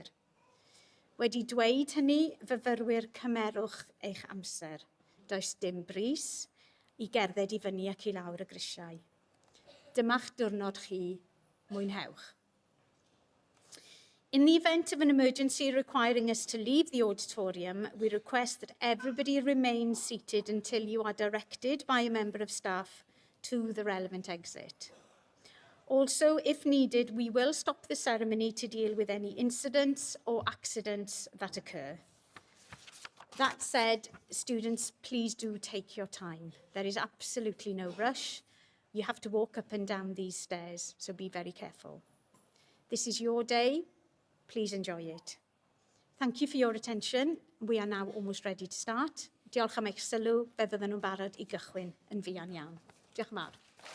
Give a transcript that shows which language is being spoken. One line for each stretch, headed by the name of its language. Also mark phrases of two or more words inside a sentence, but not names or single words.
Welsh: Wedi dweud hynny, fyfyrwyr cymerwch eich amser. Does dim bris I gerdded I fyny ac I lawr y grisiau. Dyma'ch diwrnod chi, mwynhewch.
English: In the event of an emergency requiring us to leave the auditorium, we request that everybody remain seated until you are directed by a member of staff to the relevant exit. Also, if needed, we will stop the ceremony to deal with any incidents or accidents that occur. That said, students, please do take your time. There is absolutely no rush. You have to walk up and down these stairs, so be very careful. This is your day. Please enjoy it. Thank you for your attention. We are now almost ready to start.
Welsh: Diolch am eich sylw, fe fydden nhw'n barod I gychwyn yn fuan iawn. Diolch yn fawr.